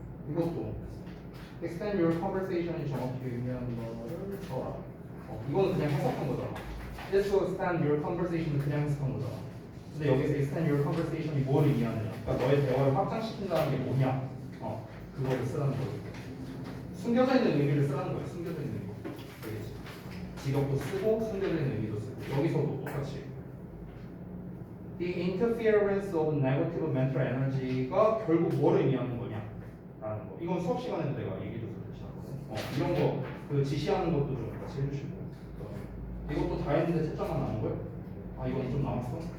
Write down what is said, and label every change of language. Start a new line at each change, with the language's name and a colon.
Korean: 이것도
English: extend your conversation
Korean: 이 정확히 의미하는 거를 써라. 이거는 그냥 해석한 거잖아.
English: This will extend your conversation
Korean: 은 그냥 해석한 거잖아. 근데 여기서
English: extend your conversation
Korean: 이 뭘 의미하느냐? 그러니까 너의 대화를 확장시킨다는 게 뭐냐? 그거를 쓰라는 거예요. 숨겨져 있는 의미를 쓰라는 거예요. 숨겨져 있는 의미. 알겠지? 직역도 쓰고 숨겨져 있는 의미도 쓰고 여기서도 똑같이.
English: The interference of negative mental energy
Korean: 가 결국 뭘 의미하는 거냐? 라는 거. 이건 수업 시간에도 내가 얘기해줘서 대신하거든. 이런 거 그 지시하는 것도 좀 같이 해주시고. 이것도 다 했는데 채점만 나온 거야? 이건 좀 남았어?